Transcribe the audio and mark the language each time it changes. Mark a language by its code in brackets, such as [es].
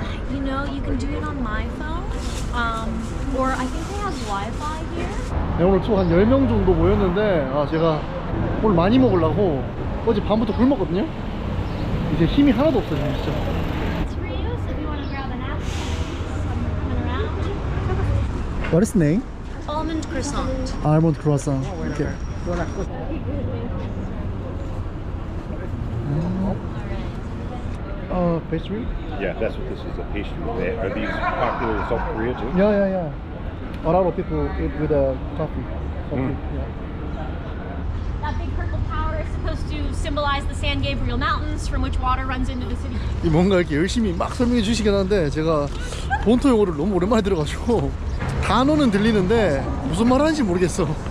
[en] You know, you can do it on my phone. Or I think they have Wi-Fi here. [ko] 네, 오늘 총 한 10명 정도 모였는데, 제가 오늘 많이 먹으려고 어제 밤부터 굶었거든요. 이제 힘이 하나도 없어요, 진짜. [en] It's for you, so if you want to grab an apple, I'm coming around. What is the name? Almond croissant. Almond croissant. Okay. Pastry? Yeah, that's what this is, a pastry. Are these popular in South Korea too? Yeah. A lot of people eat with coffee. Yeah. That big purple tower is supposed to symbolize the San Gabriel Mountains from which water runs into the city. [ko] 뭔가 이렇게 열심히 막 설명해 주시긴 하는데, 제가 본토 용어를 너무 오랜만에 들어가지고 단어는 들리는데 무슨 말 하는지 모르겠어.